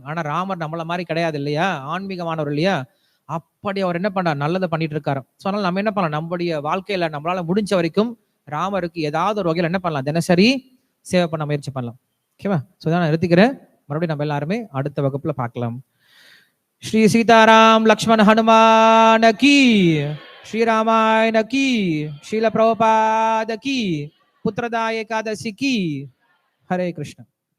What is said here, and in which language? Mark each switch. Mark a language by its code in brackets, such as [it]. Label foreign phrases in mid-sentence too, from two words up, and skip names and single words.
[ta] ஆனா ராமர் நம்மள மாதிரி கிடையாது இல்லையா, ஆன்மீகமானவர் இல்லையா. அப்படி அவர் என்ன பண்றார், நல்லதை பண்ணிட்டு இருக்காரு. ஸோ அதனால நம்ம என்ன பண்ணலாம், நம்முடைய வாழ்க்கையில நம்மளால முடிஞ்ச வரைக்கும் ராமருக்கு ஏதாவது ஒரு வகையில் என்ன பண்ணலாம், தினசரி சேவை பண்ண முயற்சி பண்ணலாம். ஓகேவா. ஸோ தான் நான் நிறுத்திக்கிறேன். மறுபடியும் நம்ம எல்லாருமே அடுத்த வகுப்புல பார்க்கலாம். [hi] श्री सीताराम लक्ष्मण हनुमान की, श्री रामायण की, श्रील प्रभुपाद की, पुत्रदा एकादशी की। हरे कृष्ण।